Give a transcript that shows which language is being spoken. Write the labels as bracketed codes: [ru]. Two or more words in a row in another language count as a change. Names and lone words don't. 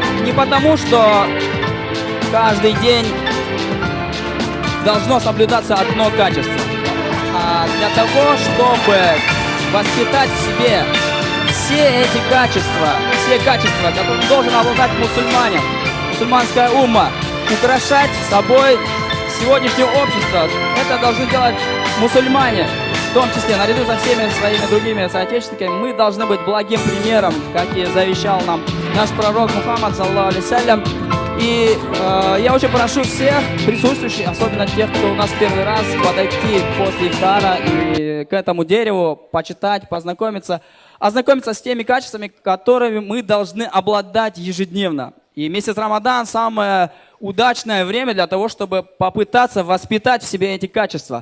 [ru] не потому, что каждый день должно соблюдаться одно качество, а для того, чтобы воспитать в себе все эти качества, которыми должен обладать мусульманин, мусульманская умма, украшать собой сегодняшнее общество. Это должны делать мусульмане. В том числе, наряду со всеми своими другими соотечественниками, мы должны быть благим примером, как и завещал нам наш пророк Мухаммад, [ar] صلى الله عليه وسلم. [ru] И я очень прошу всех присутствующих, особенно тех, кто у нас первый раз, подойти после ифтара и к этому дереву, почитать, познакомиться, ознакомиться с теми качествами, которыми мы должны обладать ежедневно. И месяц Рамадан – самое удачное время для того, чтобы попытаться воспитать в себе эти качества.